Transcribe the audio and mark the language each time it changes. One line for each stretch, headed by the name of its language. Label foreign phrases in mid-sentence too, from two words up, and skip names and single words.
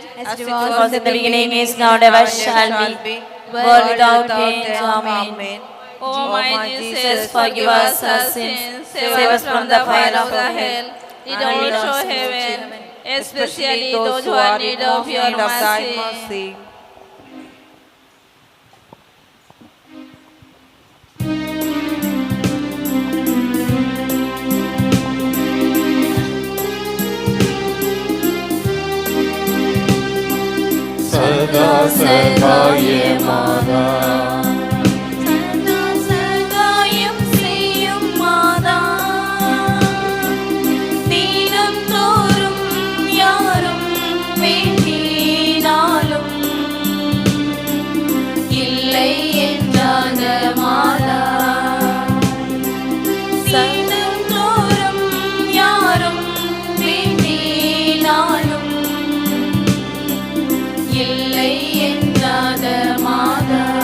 English: As it was in the beginning, is now, and ever shall be, world without end. Amen. O my Jesus, forgive us our sins, save us from the fire of the hell. Lead all to heaven, especially those who are in need of your mercy.
Hindi: सदा सहाय माता
Tamil: சகாயம் செய்யும் மாதா, தினந்தோறும் யாரும் வேண்டினாலும் இல்லை என்றாத மாதா, தினந்தோறும் யாரும் வேண்டினாலும் இல்லை என்றாத மாதா.